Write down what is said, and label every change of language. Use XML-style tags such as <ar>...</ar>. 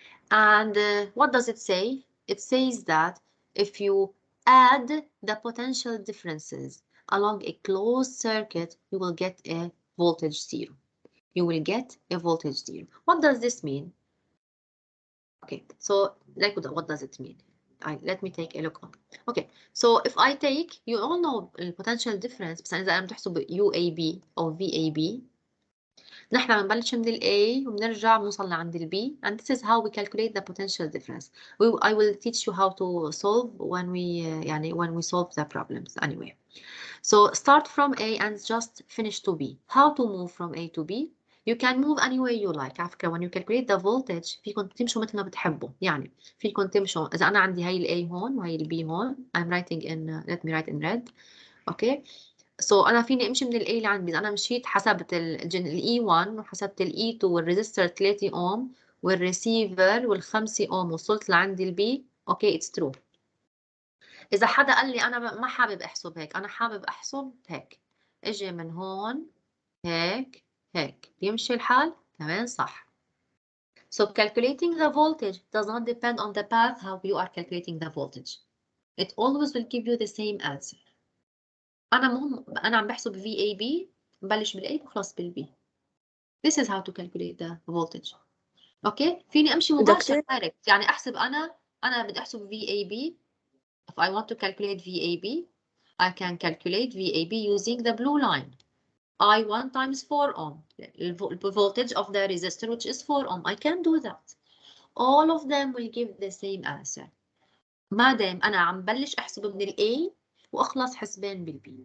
<en>And what does it say? It says that if you add the potential differences along a closed circuit, you will get a voltage zero. You will get a voltage zero. What does this mean? Okay, so like what does it mean? Let me take a look on. Okay, so if I take, you all know the potential difference.</en> <ar>بس إذا أنا بتحسب UAB أو VAB. نحن بنبلش من ال A وبنرجع بنوصل لعند ال B,</ar> <en>and this is how we calculate the potential difference. I will teach you how to solve when we solve the problems anyway. So start from A and just finish to B. How to move from A to B? You can move any way you like.</en> <ar>على فكرة</ar> <en>when you calculate the voltage</en> <ar>فيكم تمشوا مثل ما بتحبوا. يعني فيكم تمشوا إذا أنا عندي هاي ال A هون وهي ال B هون.</ar> <en>I'm writing in let me write in red. Okay.</en> <ar>So أنا فيني أمشي من ال A لعند B. أنا مشيت حسبت ال E1 وحسبت ال E2 والريزستور 3 أوم والريسيفر وال5 أوم وصلت لعند ال B.</ar> <en>Okay, it's true.</en> <ar>إذا حدا قال لي أنا ما حابب أحسب هيك، أنا حابب أحسب هيك، إجي من هون هيك هيك، بيمشي الحال؟ كمان صح.</ar> <en>So calculating the voltage does not depend on the path how you are calculating the voltage. It always will give you the same answer.</en> <ar>انا عم بحسب VAB، ببلش بالA بخلص بالB.</ar> <en>This is how to calculate the voltage.</en> <ar>اوكي، فيني امشي مباشر direct، يعني احسب انا بدي احسب VAB.</ar> <en>If I want to calculate VAB, I can calculate VAB using the blue line. I1 times 4 ohm, the voltage of the resistor, which is 4 ohm. I can do that. All of them will give the same answer.</en> <ar>ما دام أنا عم بلش أحسب من ال A وأخلص حسبان بال B.</ar>